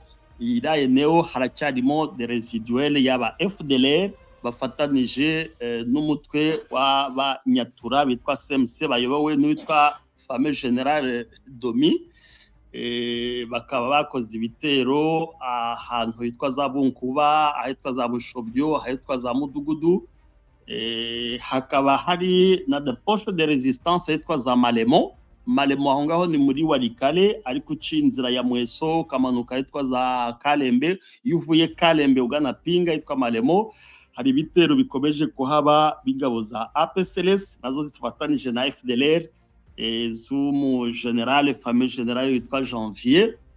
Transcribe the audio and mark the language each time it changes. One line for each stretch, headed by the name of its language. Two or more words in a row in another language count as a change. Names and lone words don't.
Kinyarwanda: Iraye neo haracyarimo
French: de residuel
Kinyarwanda: yaba FDLR bafatanije n'umutwe w'Abanyatura bitwa CMC bayobowe n'uwitwa Fame General Domi. Bakaba bakoze ibitero ahantu hitwa za Bunkuba, ahitwa za Bushobyo, ahitwa za Mudugudu. Hakaba hari na
French: de poste de resistance
Kinyarwanda: hitwa za Malemo aho ngaho ni muri Walikale, ariko ucinzira ya Mweso kamanuka hitwa za Kalembe. Iyo uvuye Kalembe ugana Pinga hitwa Malemo. Hari ibitero bikomeje kuhaba b'ingabo za APCLS nazo zifatanije na FDLR z'umu general Fame General witwa Janvier.